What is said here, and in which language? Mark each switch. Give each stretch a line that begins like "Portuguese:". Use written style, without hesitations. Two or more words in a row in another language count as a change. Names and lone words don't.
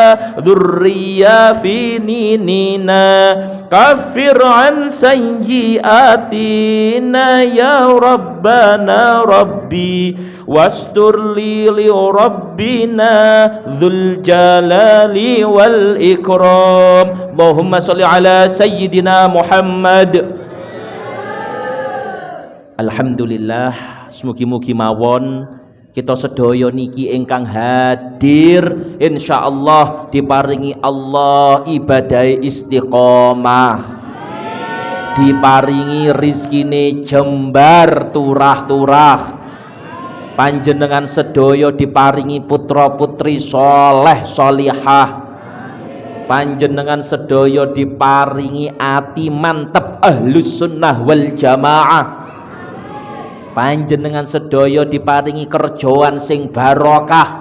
Arabic: ذرياتنا كفر عن سيئاتنا يا ربنا ربي استر لي ربنا ذو الجلال والإكرام. اللهم صل على سيدنا محمد.
Javanese: Alhamdulillah, mugi-mugi mawon kita sedaya niki ingkang hadir insyaallah diparingi Allah ibadai istiqomah, diparingi rizkine jembar turah-turah, panjenengan sedaya diparingi putra putri soleh solihah, panjenengan sedaya diparingi ati mantep
Arabic: أهل السنة والجماعة,
Javanese: panjenengan sedaya diparingi kerjaan sing barokah.